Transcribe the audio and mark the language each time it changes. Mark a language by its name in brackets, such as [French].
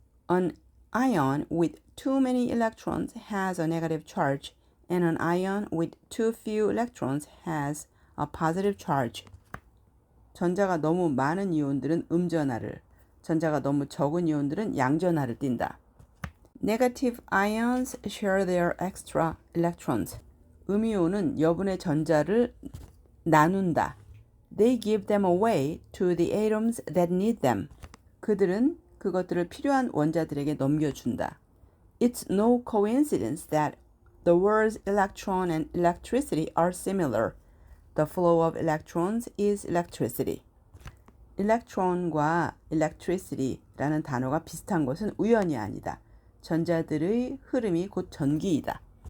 [English] An ion with too many electrons has a negative charge, and an ion with too few electrons has a positive charge. [Korean] 전자가 너무 많은 이온들은 음전하를, 전자가 너무 적은 이온들은 양전하를 띈다. [English] Negative ions share their extra electrons. [Korean] 음이온은 여분의 전자를 나눈다. [English] They give them away to the atoms that need them. [Korean] 그들은 그것들을 필요한 원자들에게 넘겨준다. [English] It's no coincidence that the words electron and electricity are similar. The flow of electrons is electricity. [Korean] electron과 electricity라는 단어가 비슷한 것은 우연이 아니다. 전자들의 흐름이 곧 전기이다.